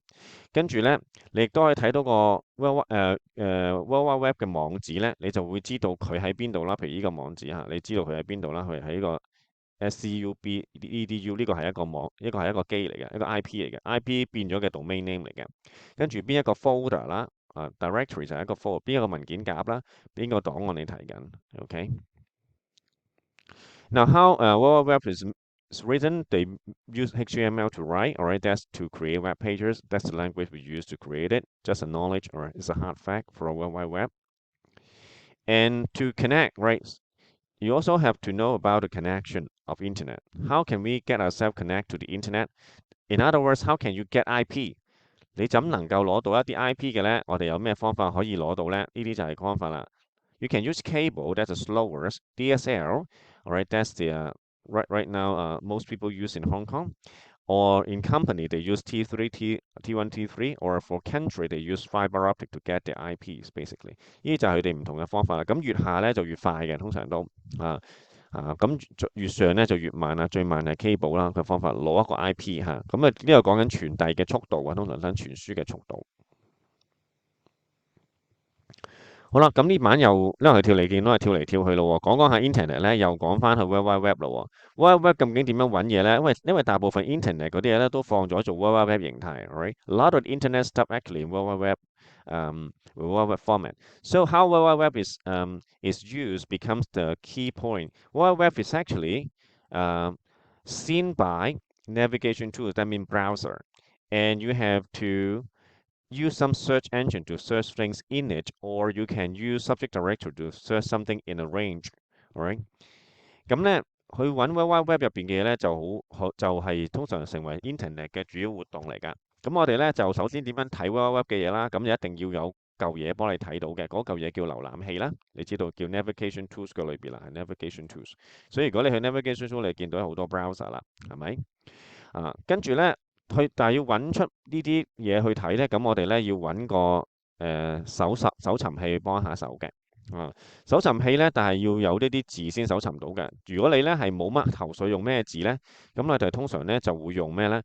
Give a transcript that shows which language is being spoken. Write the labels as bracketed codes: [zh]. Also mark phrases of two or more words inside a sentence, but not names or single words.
[yue] 跟住咧，你亦都可以睇到個 World Wide Web 嘅網址咧，你就會知道佢喺邊度啦。譬如呢個網址嚇，你知道佢喺邊度啦，佢喺呢個。SCUB edu 呢個係一個網，一個係一個機嚟嘅，一個 IP 嚟嘅，IP 變咗嘅 [en] domain name [yue] 嚟嘅。跟住邊一個 folder 啦，directory 就係一個 folder，邊一個文件夾啦，邊個檔案你睇緊。OK。 [en] Now how World Wide Web is written, they use HTML to write. Alright, that's to create web pages. That's the language we use to create it. Just a knowledge, or it's a hard fact for a World Wide Web. And to connect, right? You also have to know about the connection of internet. How can we get ourselves connect to the internet? In other words, how can you get IP？ [yue] 你怎能夠攞到一啲 IP 嘅咧？我哋有咩方法可以攞到咧？呢啲就係方法啦。 [en] You can use cable, that's the slowest. DSL, alright, that's the right now most people use in Hong Kong. Or in company, they use T3, T1, T3, or for country, they use fiber optic to get the IPs, basically. [yue] 呢啲就係佢哋唔同嘅方法啦。咁越下咧就越快嘅，通常都咁越上咧就越慢啦。最慢係 cable 啦嘅方法，攞一個 IP 嚇。咁呢個講緊傳遞嘅速度啊，通常講傳輸嘅速度。好啦，咁呢版又因為佢跳嚟見到係跳嚟跳去咯喎，講講下 Internet 咧，又講翻去 World Wide Web 咯喎。World Wide Web 究竟點樣揾嘢咧？因為大部分 Internet 嗰啲嘢咧都放咗做 World Wide Web 形態 ，right？ [en] A lot of Internet stuff actually in World Wide Web, World Wide Web format. So how World Wide Web is used becomes the key point. World Wide Web is actually seen by navigation tools, that means browser, and you have to use some search engine to search things in it, or you can use subject directory to search something in a range. Alright， [yue] 咁咧去揾 World Wide Web 入邊嘅嘢咧就係通常成為 Internet 嘅主要活動嚟㗎。咁我哋咧就首先點樣睇 World Wide Web 嘅嘢啦？咁就一定要有嚿嘢幫你睇到嘅，嗰嚿嘢叫瀏覽器啦。你知道叫 [en] navigation tools [yue] 嘅裏邊啦，係 [en] navigation tools。 [yue] 所以如果你去 [en] navigation tools， [yue] 你見到有好多 browser 啦，係咪？跟住咧，但係要揾出呢啲嘢去睇咧，咁我哋咧要揾個搜尋器去幫下手嘅。啊，搜尋器咧，但係要有呢啲字先搜尋到嘅。如果你咧係冇乜頭緒用咩字咧，咁我哋通常咧就會用咩咧？